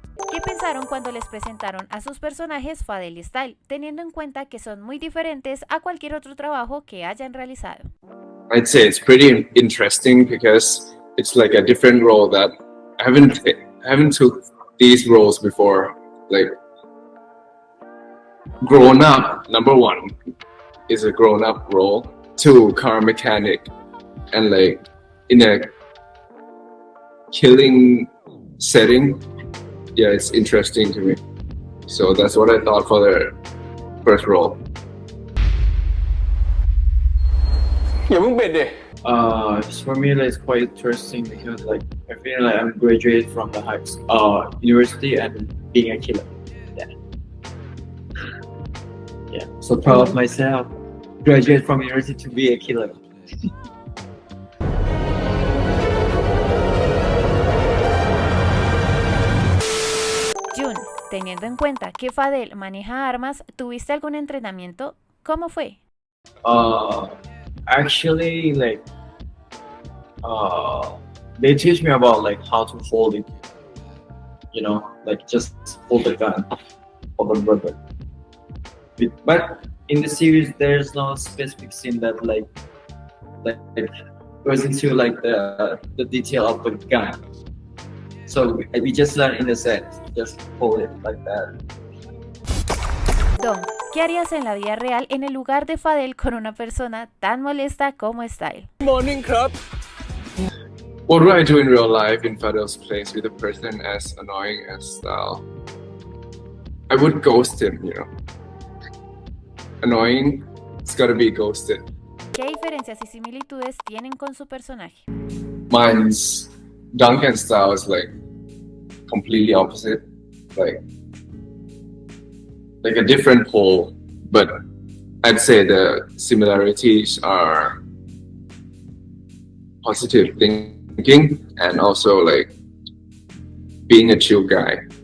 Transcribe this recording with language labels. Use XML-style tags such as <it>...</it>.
<es>¿Qué pensaron cuando les presentaron a sus personajes Fadel y Style, teniendo en cuenta que son muy diferentes a cualquier otro trabajo que hayan realizado?</es> <en>I'd say it's pretty interesting because it's like a different role that I haven't took these roles before. Like grown up, number one is a grown up role. Two, car mechanic, and like in a killing setting. Yeah, it's interesting to me. So that's what I thought for the first role. For me, like, it's quite interesting because like I feel like I'm graduated from the university and being a killer. Yeah. So proud of myself. Graduate from university to be a killer.</en> <es>Jun, teniendo en cuenta que Fadel maneja armas, ¿tuviste algún entrenamiento? ¿Cómo fue?</es> <en>Actually, like, they teach me about like how to hold it. You know, like just hold the gun, hold the rubber. But in the series, there's no specific scene that like goes into like the detail of the gun. So we just learn in the set, just hold it like that.</en> <es>Dong, ¿qué harías en la vida real en el lugar de Fadel con una persona tan molesta como Style?</es> <en>Morning, club. What do I do in real life in Fadel's place with a person as annoying as Style? I would ghost him, you know. Annoying, it's gotta be ghosted.</en> <es>¿Qué diferencias y similitudes tienen con su personaje?</es> <en>Mine's Duncan style is like completely opposite, like a different pole, but I'd say the similarities are positive thinking and also like being a chill guy.</en>